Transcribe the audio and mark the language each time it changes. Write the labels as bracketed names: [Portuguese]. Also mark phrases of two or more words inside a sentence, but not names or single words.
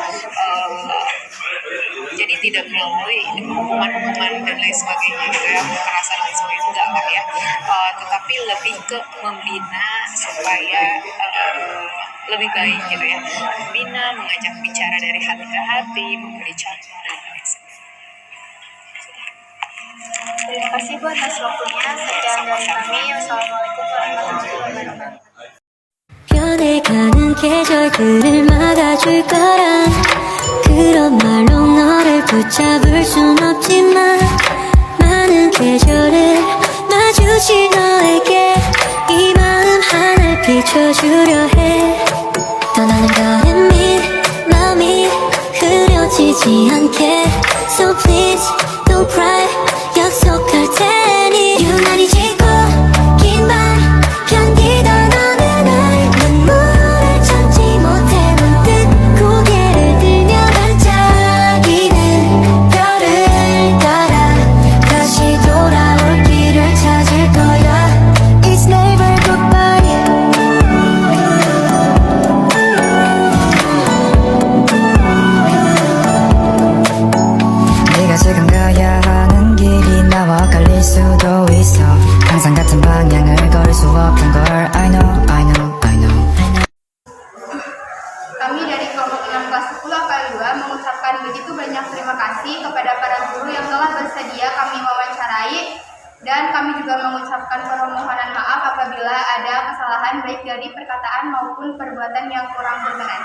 [Indonesian] jadi tidak melalui hukuman-hukuman dan lain sebagainya gitu ya, kekerasan dan sebagainya enggak lah ya, tetapi lebih ke membina supaya lebih baik gitu ya, membina, mengajak bicara dari hati ke hati, memberi contoh dan lain sebagainya. Terima kasih Bu atas waktunya. Sekian dari kami. [Arabic] والسلام عليكم ورحمة الله وبركاته. [Korean] 변해가는 계절들을 막아줄 거란 그런 말로 너를 붙잡을 순 없지만 많은 계절을 마주칠 너에게 이 마음 하나 비춰주려 해 떠나는 거는 마음이 흐려지지 않게 [English] So please don't cry [Korean] 약속할 테니 유난히 지고 긴 밤 견디던 어느 날 눈물을 참지 못해 문득 고개를 들며 반짝이는 별을 따라 다시 돌아올 길을 찾을 거야 [English] It's never goodbye [Korean] 네가 지금 가야 하는 길이 나와 갈릴 수도 있어 항상 같은 방향을 걸을 수 없는 걸 [English] I know [Indonesian] Kami dari kelompok 6 kelas 10 AKL 2 mengucapkan begitu banyak terima kasih kepada para guru yang telah bersedia kami wawancarai, dan kami juga mengucapkan permohonan maaf apabila ada kesalahan baik dari perkataan maupun perbuatan yang kurang berkenan.